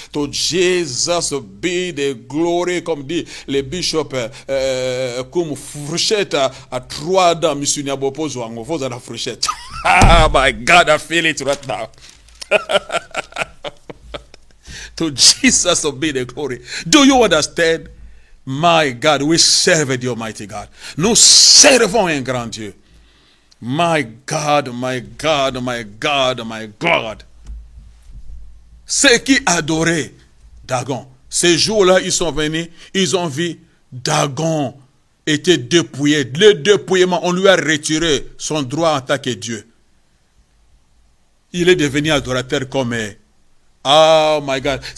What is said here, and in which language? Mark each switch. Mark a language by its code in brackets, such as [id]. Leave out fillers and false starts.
[en] To Jesus be the glory, [fr] comme dit le bishop, comme fourchette à 3 dents, monsieur Niabopo Zouango, vous à la fourchette. [en] Ah, my God, I feel it right now. To Jesus be the glory. Do you understand? My God, we serve the Almighty God. [fr] Nous servons un grand Dieu. [en] My God, my God, my God, my God. [fr] Ceux qui adoraient Dagon, ces jours-là, ils sont venus, ils ont vu Dagon était dépouillé. Le dépouillement, on lui a retiré son droit en tant que Dieu. Il est devenu adorateur comme... [en] Oh my God.